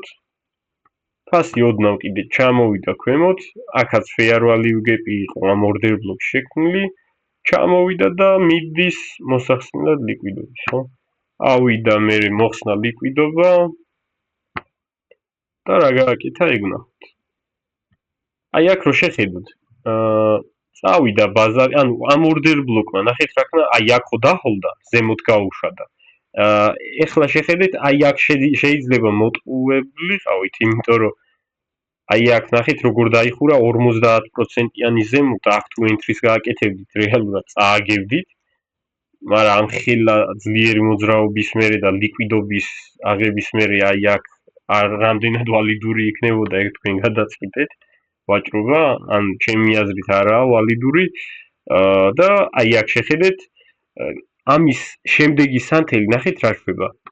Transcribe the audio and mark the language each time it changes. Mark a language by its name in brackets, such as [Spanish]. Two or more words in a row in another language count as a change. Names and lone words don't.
[Georgian] ფასი ოდნავ კიდე ჩამოვიდა ქვემოთ, აქაც [English] fair value gap-ი [Georgian] იყო ამ [English] order block-ში [Georgian] შექმნილი, ჩამოვიდა და მიდის მოსახსნელად ლიკვიდობის, ხო? ავიდა მერე მოხსნა ლიკვიდობა და რა გააკეთა ეგ ვნახოთ. აი აქ რო შეხედოთ, წავიდა ბაზარი, ანუ ამ [English] order block-მა [Georgian] ნახეთ რა ქნა, აი აქ ხო დაჰოლდა, ზემოთ გაუშვა და ეხლა შეხედეთ, აი აქ შეიძლება მოტყუებულიყავით, იმიტომ რომ აი აქ ნახეთ როგორ დაიხურა 50%-იანი ზემოთ, აქ თუ entry-ს გააკეთებდით, რეალურად წააგებდით, მაგრამ ამ ხელა ძლიერი მოძრაობის მერე და ლიკვიდობის აღების მერე აი აქ რამდენად ვალიდური იქნებოდა ეგ თქვენ გადაწყვიტეთ ვაჭრობა, ან ჩემი აზრით არაა ვალიდური და აი აქ შეხედეთ, ამის შემდეგი სანთელი ნახეთ რა შვება.